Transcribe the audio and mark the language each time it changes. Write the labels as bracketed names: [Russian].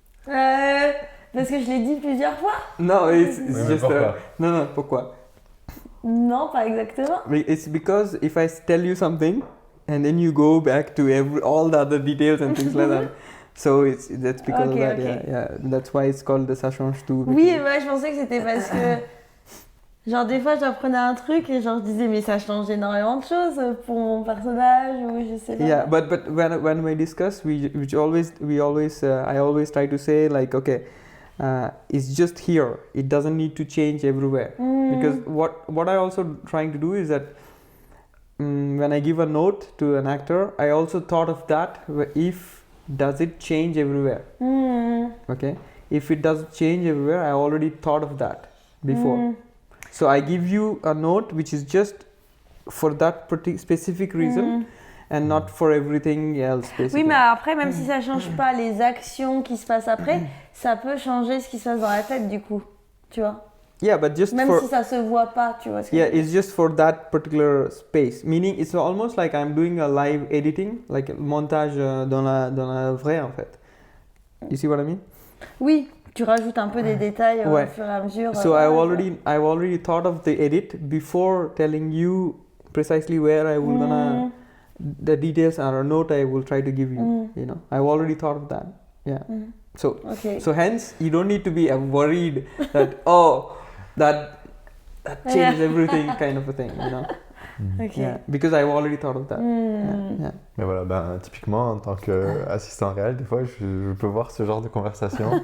[French] Parce que je l'ai dit plusieurs fois. [English] No, it's just [French] pourquoi? Non, pourquoi? Non, pas exactement. [English] It's because if I tell you something and then you go back to all the other details and things like that, so that's because of that. Okay. Yeah, that's why it's called the [French] ça change tout. Oui, je pensais que c'était parce que genre des fois j'apprenais un truc et genre je disais mais ça change énormément de choses pour mon personnage ou je sais pas. [English] Yeah, but when we discuss, I always try to say like, okay, it's just here. It doesn't need to change everywhere. Because what I also trying to do is that when I give a note to an actor, I also thought of that. Does it change everywhere? Okay. If it does change everywhere, I already thought of that before. So I give you a note which is just for that specific reason. And not for everything else, basically. [French] Oui, mais après, même si ça change pas les actions qui se passent après, ça peut changer ce qui se passe dans la tête, du coup, tu vois. [English] Yeah, but just [French] même si ça se voit pas, tu vois. [English] It's just for that particular space. Meaning, it's almost like I'm doing a live editing, like a montage [French] dans la vraie, en fait. [English] You see what I mean? [French] Oui, tu rajoutes un peu des détails au fur et à mesure. [English] So I've already thought of the edit before telling you precisely where I will gonna. The details are a note I will try to give you. I've already thought of that. Yeah. So hence you don't need to be worried that that changes everything kind of a thing. Ok. Yeah, because I've already thought of that. Yeah. [French] Mais voilà, ben, typiquement, en tant qu'assistant réel, des fois, je peux voir ce genre de conversation